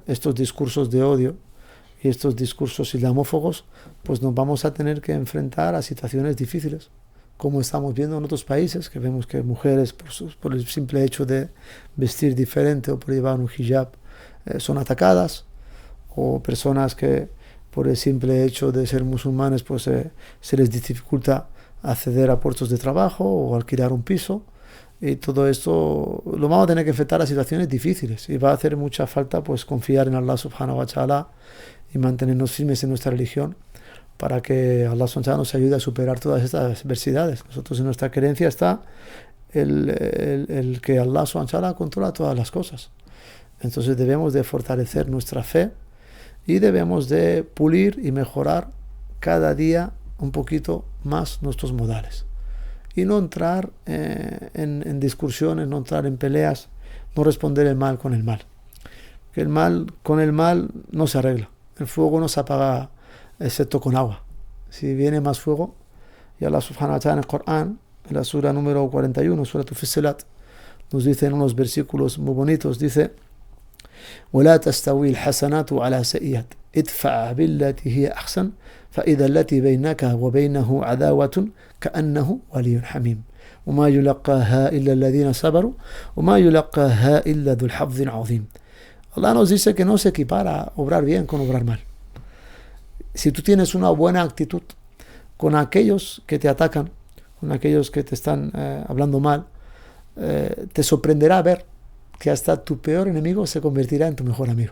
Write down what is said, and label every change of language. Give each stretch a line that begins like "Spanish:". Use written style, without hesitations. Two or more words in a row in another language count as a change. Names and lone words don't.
Spanish: estos discursos de odio y estos discursos islamófobos, pues nos vamos a tener que enfrentar a situaciones difíciles, como estamos viendo en otros países, que vemos que mujeres por el simple hecho de vestir diferente o por llevar un hijab son atacadas, o personas que por el simple hecho de ser musulmanes pues se les dificulta acceder a puestos de trabajo o alquilar un piso. Y todo esto lo vamos a tener que enfrentar a situaciones difíciles, y va a hacer mucha falta pues confiar en
Arabic: الله سبحانه وتعالى
Spanish: y mantenernos firmes en nuestra religión para que
Arabic: الله سبحانه وتعالى
Spanish: nos ayude a superar todas estas adversidades. Nosotros en nuestra creencia está el que
Arabic: الله سبحانه وتعالى
Spanish: controla todas las cosas. Entonces debemos de fortalecer nuestra fe y debemos de pulir y mejorar cada día un poquito más nuestros modales. Y no entrar en discusiones, no entrar en peleas, no responder el mal con el mal. Que el mal con el mal no se arregla. El fuego no se apaga excepto con agua. Si viene más fuego, y
Arabic: الله سبحانه وتعالى
Spanish: en el Corán, en la sura número 41, sura Fussilat, nos dice en unos versículos muy bonitos, dice:
Arabic: ولا تستوي الحسنات على سيئات ادفع بالتي هي أحسن فإذا التي بينك وبينه عداوة كأنه ولي حميم وما يلقاها إلا الذين صبروا وما يلقاها إلا ذو الحظ عظيم.
Spanish: Allah nos dice que no se equipara obrar bien con obrar mal. Si tú tienes una buena actitud con aquellos que te atacan, con aquellos que te están hablando mal, te sorprenderá ver que hasta tu peor enemigo se convertirá en tu mejor amigo.